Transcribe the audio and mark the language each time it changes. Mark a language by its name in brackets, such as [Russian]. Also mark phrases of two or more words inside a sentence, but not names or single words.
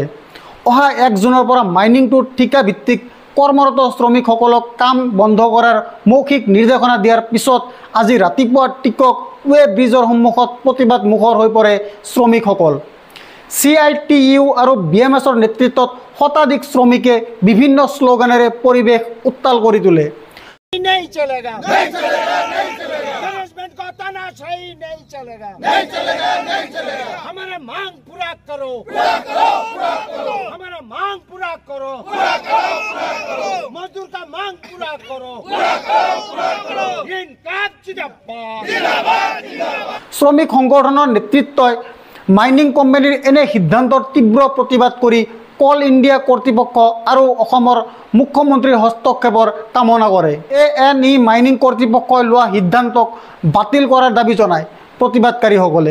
[Assamese] অহা 1 জুনৰ পৰা মাইনিংটোৰ ঠিকা ভিত্তিক কৰ্মৰত শ্ৰমিকসকলক কাম বন্ধ কৰাৰ মৌখিক নিৰ্দেশনা দিয়াৰ পিছত আজি ৰাতিপুৱা টিকক ৱে ব্ৰিজৰ সন্মুখত প্ৰতিবাদ মুখৰ হৈ পৰে শ্ৰমিকসকল। CITU আৰু BMSৰ নেতৃত্বত শতাধিক শ্ৰমিকে বিভিন্ন শ্লোগানেৰে পৰিৱেশ উত্তাল কৰি তোলে। [Hindi] नहीं चलेगा, नहीं चलेगा, नहीं चलेगा। मैनेजमेंट को तानाशाही नहीं चलेगा, नहीं चलेगा, नहीं चलेगा। हमारा मांग पूरा करो, पूरा करो, पूरा करो। हमारा मांग पूरा करो, पूरा करो, पूरा करो। मजदूर का मांग पूरा करो, पूरा करो, पूरा करो। इनकाब जिंदाबाद, जिंदाबाद, जिंदाबाद। [Assamese] শ্ৰমিক সংগঠনৰ নেতৃত্বই মাইনিং কোম্পানীৰ এনে সিদ্ধান্তৰ তীব্ৰ প্ৰতিবাদ কৰি কল ইণ্ডিয়া কৰ্তৃপক্ষ আৰু অসমৰ মুখ্যমন্ত্ৰীৰ হস্তক্ষেপৰ কামনা কৰে। ANE মাইনিং কৰ্তৃপক্ষই লোৱা সিদ্ধান্তক বাতিল কৰাৰ দাবী জনায় প্ৰতিবাদকাৰীসকলে।